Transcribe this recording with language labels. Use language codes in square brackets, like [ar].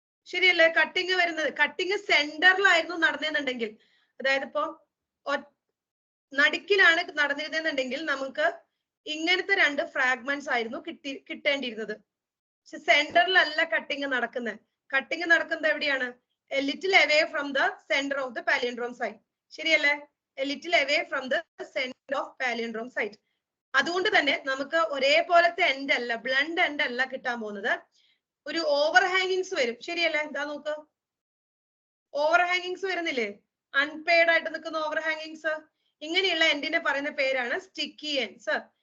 [ml] ശരിയല്ലേ? കട്ടിങ് വരുന്നത്, കട്ടിങ് സെന്ററിലായിരുന്നു നടന്നിരുന്നുണ്ടെങ്കിൽ, അതായത് ഇപ്പൊ നടുക്കിലാണ് നടന്നിരുന്നെന്നുണ്ടെങ്കിൽ നമുക്ക് ഇങ്ങനത്തെ രണ്ട് ഫ്രാഗ്മെന്റ്സ് ആയിരുന്നു കിട്ടേണ്ടിയിരുന്നത്. പക്ഷെ സെന്ററിലല്ല കട്ടിങ് നടക്കുന്നത്. കട്ടിങ് നടക്കുന്നത് എവിടെയാണ്? [en] A little away from the center of the palindrome site. [ml] ശരിയല്ലേ? [en] A little away from the center of palindrome site. [ml] അതുകൊണ്ട് തന്നെ നമുക്ക് ഒരേപോലത്തെ എൻഡ് അല്ല, ബ്ലണ്ട് എൻഡ് അല്ല കിട്ടാൻ പോകുന്നത്. ഒരു ഓവർ ഹാങ്ങിങ്സ് വരും. ശരിയല്ലേ? എന്താ നോക്ക്, ഓവർ ഹാങ്ങിങ്സ് വരുന്നില്ലേ? അൺപെയ്ഡ് ആയിട്ട് നിൽക്കുന്ന ഓവർ ഹാങ്ങിങ്സ്. ഇങ്ങനെയുള്ള എൻഡിനെ പറയുന്ന പേരാണ് സ്റ്റിക്കി എൻഡ്സ്.